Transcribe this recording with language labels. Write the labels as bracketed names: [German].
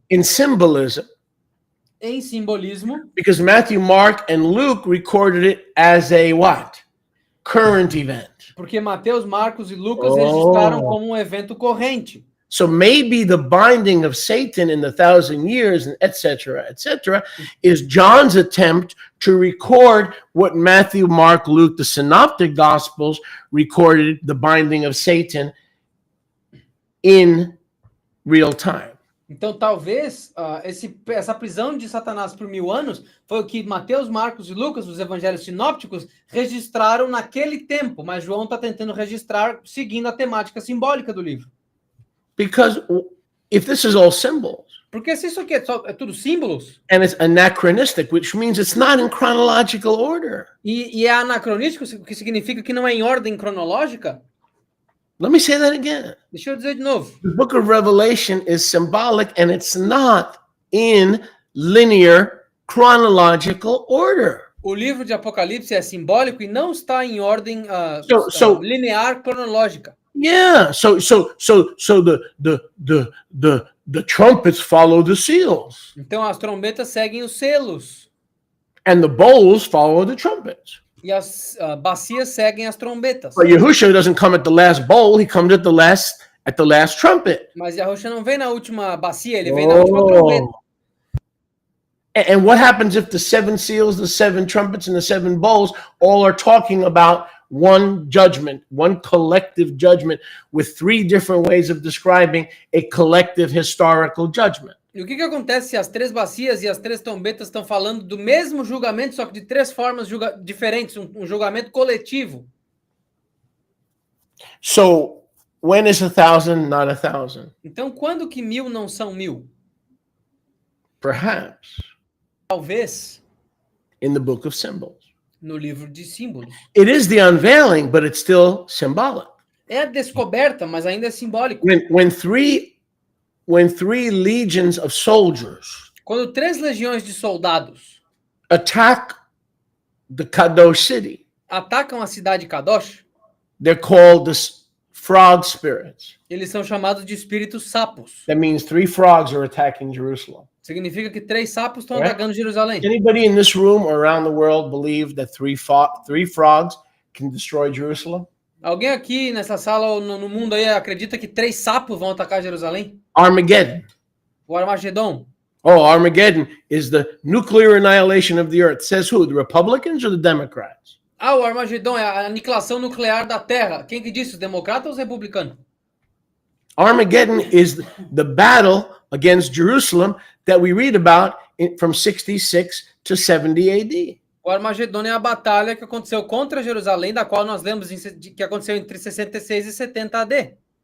[English] in symbolism [Portuguese] em simbolismo, [English] because Matthew, Mark, and Luke recorded it as a what? Current event. [Portuguese] porque Mateus, Marcos e Lucas Oh. registraram como um evento corrente. [English] So maybe the binding of Satan in the 1,000 years, etc., is John's attempt to record what Matthew, Mark, Luke, the synoptic gospels recorded the binding of Satan in real time. [Portuguese] Então, talvez essa prisão de Satanás por 1000 anos foi o que Mateus, Marcos e Lucas, os evangelhos sinópticos, registraram naquele tempo, mas João está tentando registrar seguindo a temática simbólica do livro. [English] Because if this is all symbols, [Portuguese] Porque se isso aqui é tudo símbolos, [English] and it's anachronistic, which means it's not in chronological order. [Portuguese] e é anacronístico, o que significa que não é em ordem cronológica, [English] Let me say that again. [Portuguese] deixa eu dizer de novo. [English] The book of Revelation is symbolic and it's not in linear chronological order. [Portuguese] O livro de Apocalipse é simbólico e não está em ordem [English] So- [Portuguese] linear cronológica. [English] Yeah, so the trumpets follow the seals, [Portuguese] Então as trombetas seguem os selos [English] and the bowls follow the trumpets. [Portuguese] e as bacias seguem as trombetas. [English] But Yahushua doesn't come at the last bowl; he comes at the last trumpet. [Portuguese] Mas Yahushua não vem na última bacia, ele vem na última trombeta. [English] And what happens if the 7 seals, the 7 trumpets, and the 7 bowls all are talking about one judgment, one collective judgment, with 3 different ways of describing a collective historical judgment? [Portuguese] E o que acontece se as 3 bacias e as 3 trombetas estão falando do mesmo julgamento, só que de 3 formas diferentes, um julgamento coletivo? [English] So when is 1,000 not 1,000? [Portuguese] Então, quando que 1000 não são 1000? [English] Perhaps [Portuguese] Talvez [English] in the book of symbols. [Portuguese] no livro de símbolos. [English] It is the unveiling, but it's still symbolic. [Portuguese] É a descoberta, mas ainda é simbólico. [English] When three legions of soldiers [Portuguese] Quando 3 legiões de soldados [English] attack the Kadosh city, [Portuguese] atacam a cidade Kadosh, [English] they're called the frog spirits. [Portuguese] eles são chamados de espíritos sapos. [English] That means 3 frogs are attacking Jerusalem. [Portuguese] Significa que 3 sapos estão É. atacando Jerusalém. [English] Does anybody in this room or around the world believe that 3 frogs can destroy Jerusalem? [Portuguese] Alguém aqui nessa sala ou no mundo aí acredita que 3 sapos vão atacar Jerusalém? [English] Armageddon. [Portuguese] O Armagedon. [English] Oh, Armageddon is the nuclear annihilation of the earth. Says who? The Republicans or the Democrats? [Portuguese] O Armagedon é a aniquilação nuclear da Terra. Quem que disse? Os democratas ou os republicanos? [English] Armageddon is the battle against Jerusalem that we read about from 66 to 70 AD. [Portuguese] O Armagedon é a batalha que aconteceu contra Jerusalém, da qual nós lemos que aconteceu entre 66 e 70 AD.